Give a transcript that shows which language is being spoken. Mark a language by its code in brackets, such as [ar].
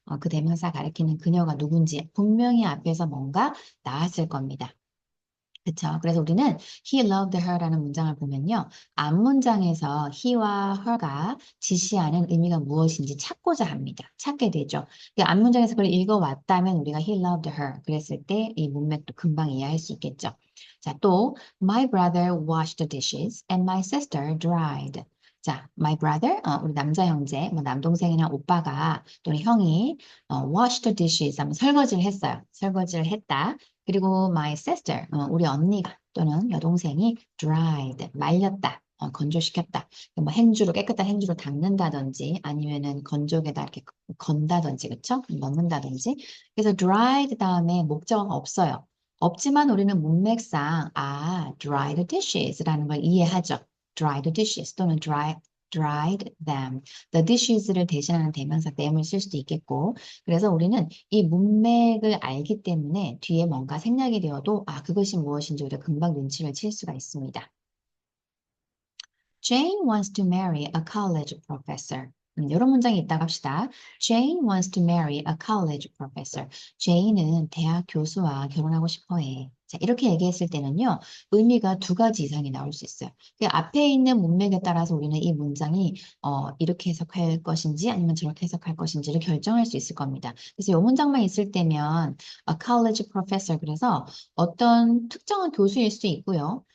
[ko] 그 대명사 가리키는 그녀가 누군지 분명히 앞에서 뭔가 나왔을 겁니다. 그쵸? 그래서 우리는 [en] he loved her [ko] 라는 문장을 보면요. 앞문장에서 he와 her가 지시하는 의미가 무엇인지 찾고자 합니다. 찾게 되죠. 그 앞문장에서 그걸 읽어왔다면 우리가 [en] he loved her [ko] 그랬을 때 이 문맥도 금방 이해할 수 있겠죠. 자, [en] 또 my brother washed the dishes and my sister dried. [ko] 자, [en] my brother, [ko] 우리 남자 형제, 뭐 남동생이나 오빠가 또는 형이 [en] wash the dishes [ko] 하면 설거지를 했어요. 설거지를 했다. 그리고 [en] my sister, [ko] 우리 언니가 또는 여동생이 dried, 말렸다, 건조시켰다. 뭐 행주로, 깨끗한 행주로 닦는다든지 아니면은 건조기에다 이렇게 건다든지, 그쵸? 넣는다든지. 그래서 dried 다음에 목적어가 없어요. 없지만 우리는 문맥상, [en] dried dishes [ko] 라는 걸 이해하죠. [en] dried dishes [ko] 또는 [en] dried them. the dishes [ko] 를 대신하는 대명사 them을 쓸 수도 있겠고, 그래서 우리는 이 문맥을 알기 때문에 뒤에 뭔가 생략이 되어도 그것이 무엇인지 우리가 금방 눈치를 챌 수가 있습니다. [en] Jane wants to marry a college professor. [ko] 이런 문장이 있다고 합시다. [en] Jane wants to marry a college professor. [ko] Jane은 대학 교수와 결혼하고 싶어 해. 자, 이렇게 얘기했을 때는요, 의미가 두 가지 이상이 나올 수 있어요. 그 앞에 있는 문맥에 따라서 우리는 이 문장이 이렇게 해석할 것인지 아니면 저렇게 해석할 것인지를 결정할 수 있을 겁니다. 그래서 이 문장만 있을 때면 [en] a college professor [ko] 그래서 어떤 특정한 교수일 수 있고요.